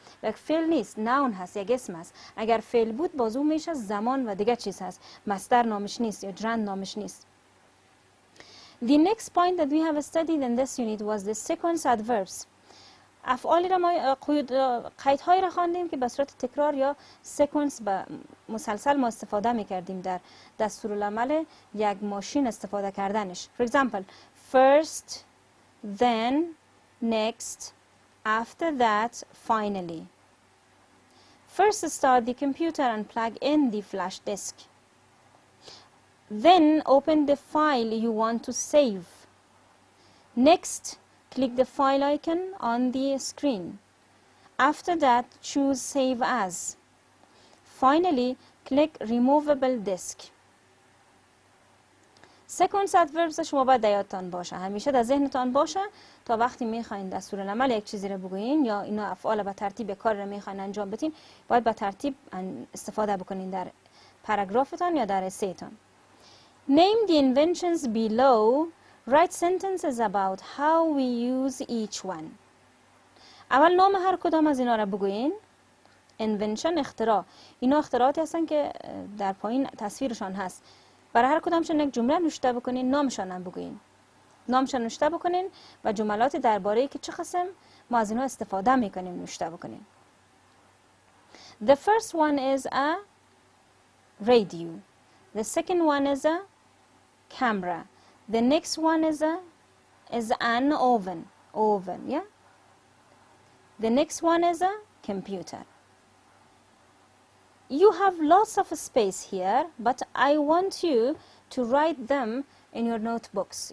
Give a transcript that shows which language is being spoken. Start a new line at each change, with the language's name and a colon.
Persian: یک فعل نیست، ناون هست، یک اسم هست. اگر فعل بود بازو میشه زمان و دیگه چیز هست. مصدر نامش نیست یا gerund نامش نیست.
English: The next point that we have studied in this unit was the sequence adverbs.
Persian: افعالی را ما قیدهایی را خواندیم که به صورت تکرار یا سکانس به مسلسل ما استفاده میکردیم در دستورالعمل یک ماشین استفاده کردنش.
English: For example, first, then, next, after that, finally. First start the computer and plug in the flash disk. Then open the file you want to save. Next, click the file icon on the screen. After that, choose Save As. Finally, click Removable Disk.
Persian: سکانس ادوربز شما باید در یادتان باشه، همیشه در ذهنتان باشه تا وقتی میخواین دستورالعمل یک چیزی رو بگوین یا اینا افعال به ترتیب کار رو میخواین انجام بدین، باید به ترتیب استفاده بکنین در پاراگرافتان یا در اسیتان.
English: Name the inventions below. Write sentences about how we use each one.
Persian: اول نام هر کدام از اینا را بگوین. invention اختراع. اینا اختراعاتی هستن که در پایین تصویرشان هست. برای هر کدامشون یک جمله نوشته بکنین، نامشان هم بگوین. نامشان نوشته بکنین و جملاتی درباره که چه قسم ما از اینا استفاده میکنیم نوشته بکنین.
English: The first one is a radio. The second one is a camera. The next one is an oven, yeah? The next one is a computer. You have lots of space here, but I want you to write them in your notebooks.